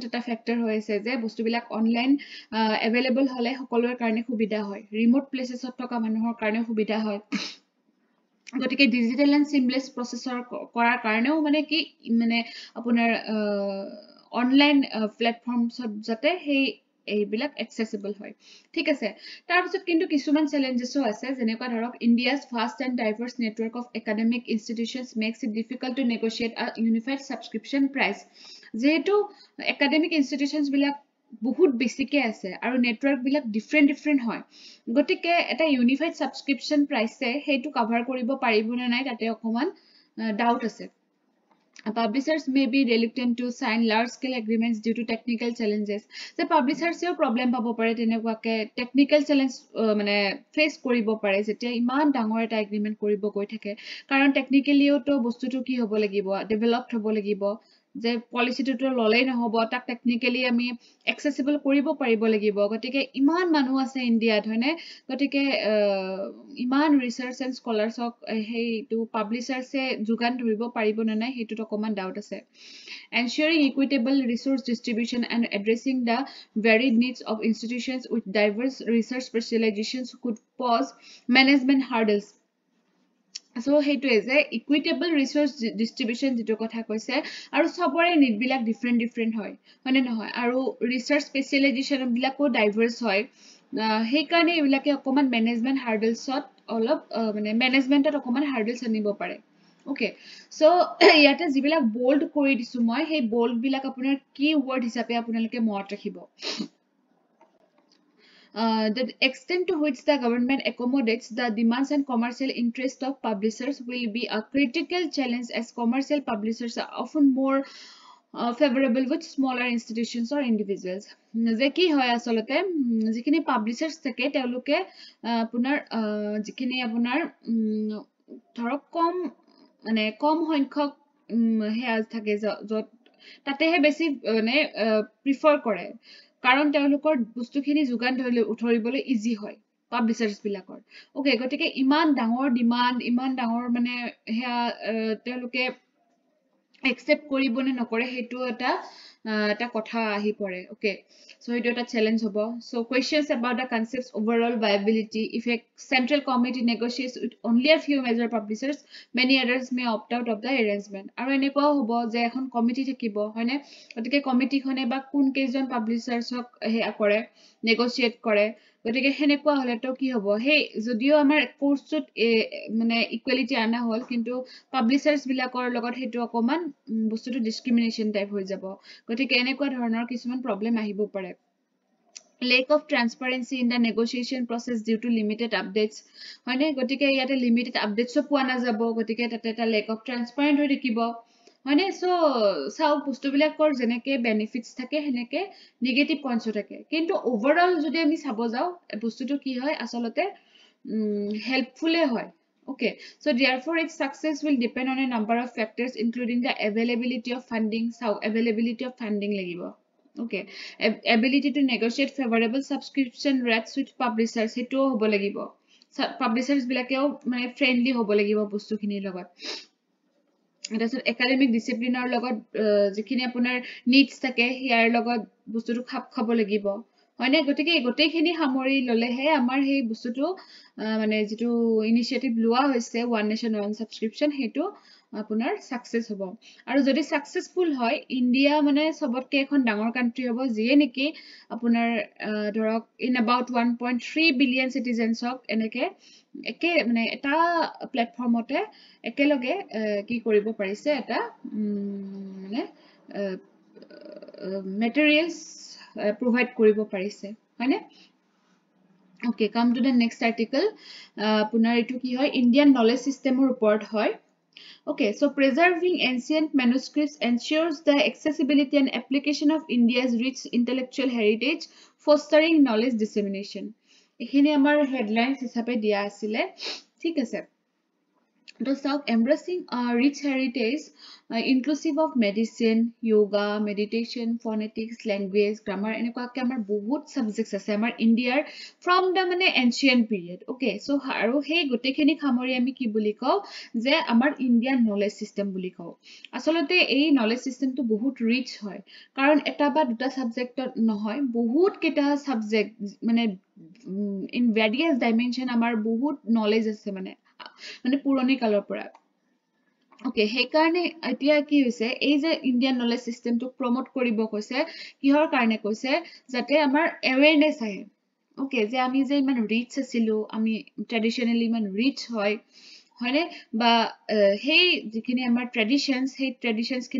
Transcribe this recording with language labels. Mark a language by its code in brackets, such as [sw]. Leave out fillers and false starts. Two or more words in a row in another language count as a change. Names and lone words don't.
[as] এটা ফ্যাক্টৰ হৈ আছে যে বস্তুবিলাক [en] online available [as] হলে সকলোৰ কাৰণে সুবিধা হয় [en] remote places [as] থকা মানুহৰ কাৰণে সুবিধা হয় গতিকে [en] digital and seamless process [as] কৰাৰ কাৰণেও মানে কি মানে আপোনাৰ [en] online platforms [as] যাতে সেই এইবিলাক accessible হয় ঠিক আছে তাৰ পিছত কিন্তু কিছুমান চ্যালেঞ্জেসও আছে যেনেকুৱা ধৰক [en] India's vast and diverse network of academic institutions makes it difficult to negotiate a unified subscription price [as] যেহেতু [en] academic institutions [as] বিলাক বহুত বেছিকে আছে আৰু নেটৱৰ্ক বিলাক ডিফাৰেন্ট হয় গতিকে এটা [en] unified subscription price [as] হেতু কভাৰ কৰিব পাৰিব না নাই তাতে অকমান ডাউট আছে [en] Publishers may be reluctant to sign large-scale agreements due to technical challenges. The publishers have problem [as] পাব পাৰে তেনেকুৱাকে [en] technical challenge [as] মানে face কৰিব পাৰে যেতিয়া ইমান ডাঙৰ এটা agreement কৰিব গৈ থাকে কাৰণ technically to bostu to ki hobo lagibo developed hobo lagibo যে পলিচিটো ললেই নহব তাক টেকনিক্যালি আমি এক্সেসিবল কৰিব পাৰিব লাগিব গতিকে ইমান মানুহ আছে ইণ্ডিয়াত হয়নে গতিকে ইমান [en] research and scholars [as] হেইটো পাব্লিচাৰ্ছে যোগান ধৰিব পাৰিব নে নাই হেইটো অকমান ডাউট আছে [en] ensuring equitable resource distribution and addressing the varied needs of institutions with diverse research specializations could pose management hurdles so hetu is a equitable resource distribution [as] যেটো কথা কৈছে আৰু সবৰে need বিলাক different হয় মানে নহয় আৰু [en] research specialization [as] বিলাকো diverse হয় সেই কাৰণে এবিলাকে অকমান [en] management hurdles [as] অলপ মানে managementত অকমান hurdles আনিব পাৰে [en] okay so [as] ইয়াতে যিবিলাক bold কৰি দিছো মই সেই bold বিলাক আপোনাৰ কি word হিচাপে আপোনালোকে মনত ৰাখিব [en] the extent to which the government accommodates the demands and commercial interests of publishers will be a critical challenge as commercial publishers are often more favorable with smaller institutions or individuals. [as] যে কি হয় আসলতে যিখিনি পাবলিশাৰ্স থাকে তেওঁলোকে আপোনাৰ যিখিনি আপোনাৰ ধৰক কম মানে কম সংখ্যক হেয়া থাকে যত তাতেহে বেছি মানে প্ৰিফাৰ কৰে কাৰণ তেওঁলোকৰ বস্তুখিনি যোগান ধৰিবলৈ ইজি হয় পাবলিশাৰ্স বিলাকৰ ওকে গতিকে ইমান ডাঙৰ ডিমান্ড ইমান ডাঙৰ মানে হেয়া তেওঁলোকে accept কৰিবনে নকৰে হেতু এটা কথা আহি পৰে [en] okay so [as] hetu eta challenge [en] hobo so questions about the concepts overall viability if a central committee negotiates with only a few major publishers many others may opt out of the arrangement [as] আৰু এনেকুৱা হ'ব যে এখন committee থাকিব হয়নে গতিকে committee খনে বা কোন কেইজন publishers হওক হে একেৰে negotiate কৰে গতিকে হেনেকুৱা হলে তো কি হ'ব হে যদিও আমাৰ কোৰ্সত মানে ইকুয়ালিটি আনা হল কিন্তু পাবলিশাৰ্স বিলাকৰ লগত হেতু অকমান বস্তুটো ডিসক্ৰিমিনেশন টাইপ হৈ যাব গতিকে এনেকুৱা ধৰণৰ কিছুমান প্ৰবলেম আহিব পাৰে [en] lack of transparency in the negotiation process due to limited updates [as] হয়নে গতিকে ইয়াতে [en] limited updates [as] পোৱা না যাব গতিকে তাতে এটা [en] lack of transparent [as] হৈ থাকিব হয়নে সো সাউ বস্তুবিলাকৰ যেনেকে বেনিফিটস থাকে হেনেকে [en] negative points [as] থাকে কিন্তু ওভাৰঅল যদি আমি চাব যাও বস্তুটো কি হয় আসলতে হেল্পফুলে হয় [en] okay so therefore its success will depend on a number of factors including the availability of funding [as] so availability of funding লাগিব [en] okay ability to negotiate favorable subscription rates with publishers [as] হেতু হ'ব লাগিব publishers বিলাকেও মানে friendly hobo লাগিব বস্তুখিনিৰ লগত এটা [en] academic discipline [as] লগত যিখিনি আপোনাৰ নিডস থাকে হিয়াৰ লগত বস্তুটো খাপ খাব লাগিব হয়নে গতিকে গোটেইখিনি সামৰি ললেহে আমাৰ সেই বস্তুটো মানে যেটো ইনিশিয়েটিভ লোৱা হৈছে ওয়ান নেশন ওয়ান সাবস্ক্ৰিপচন হেতু আপোনাৰ সাকসেস হ'ব আৰু যদি সাকসেসফুল হয় ইন্ডিয়া মানে সবতকে এখন ডাঙৰ কান্ট্ৰি হ'ব যিয়ে নেকি আপোনাৰ ধৰক [en] in about 1.3 billion citizens [as] এনেকে একে মানে এটা প্ল্যাটফৰ্মতে একেলগে কি কৰিব পাৰিছে এটা মানে [en] materials provide [as] কৰিব পাৰিছে হয়নে [en] okay come to the next article [as] পুনৰ এটো কি হয় [en] Indian knowledge system [as] ওপৰত হয় [en] okay so preserving ancient manuscripts ensures the accessibility and application of India's rich intellectual heritage fostering knowledge dissemination [as] এখিনি আমাৰ হেডলাইনস হিচাপে দিয়া আছিল ঠিক আছে তো সাউক [en] embracing rich heritage inclusive of medicine yoga meditation phonetics language grammar [as] এনেকুৱাকে আমাৰ বহুত সাবজেক্টস আছে আমাৰ ইন্ডিয়াৰ [en] from the [as] মানে ancient period [en] okay so [as] আৰু সেই গোটেইখিনি খামৰি আমি কি বুলি কও যে আমাৰ [en] Indian knowledge system [as] বুলি কও আসলতে এই নলেজ সিস্টেমটো বহুত ৰিচ হয় কাৰণ এটা বা দুটা সাবজেক্টত নহয় বহুত কেটা সাবজেক্ট মানে [en] in various dimension [as] আমাৰ বহুত নলেজ আছে মানে পুৰণি কালৰ পৰা okay সেই কাৰণে এতিয়া কি হৈছে এই যে [en] Indian knowledge system [as] প্ৰমোট কৰিব কৈছে কিহৰ কাৰণে কৈছে যাতে আমাৰ awareness আহে okay যে আমি যে ইমান ৰিচ আছিলো আমি ট্ৰেডিশনালি ইমান ৰিচ হয় হয়নে বা সেই যিখিনি আমাৰ ট্ৰেডিশনস সেই ট্ৰেডিশনস খিনি